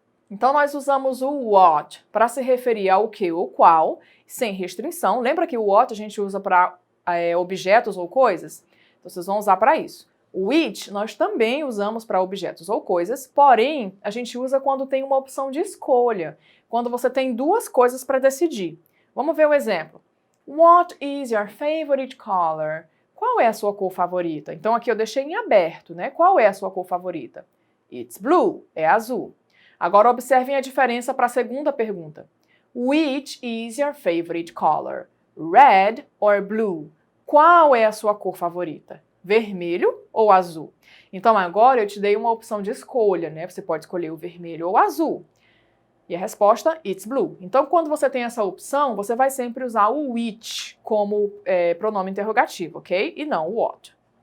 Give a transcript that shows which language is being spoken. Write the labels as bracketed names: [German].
[Portuguese] Então nós usamos o what para se referir ao que ou qual, sem restrição. Lembra que o what a gente usa para objetos ou coisas? Então vocês vão usar para isso. O which nós também usamos para objetos ou coisas, porém, a gente usa quando tem uma opção de escolha, quando você tem duas coisas para decidir. Vamos ver o exemplo. [English] What is your favorite color? [Portuguese] Qual é a sua cor favorita? Então aqui eu deixei em aberto, né? Qual é a sua cor favorita? [English] It's blue, [Portuguese] é azul. Agora observem a diferença para a segunda pergunta. [English] Which is your favorite color? Red or blue? [Portuguese] Qual é a sua cor favorita? Vermelho ou azul? Então agora eu te dei uma opção de escolha, né? Você pode escolher o vermelho ou o azul. E a resposta, [English] it's blue. [Portuguese] Então quando você tem essa opção, você vai sempre usar o which como pronome interrogativo, ok? E não o what.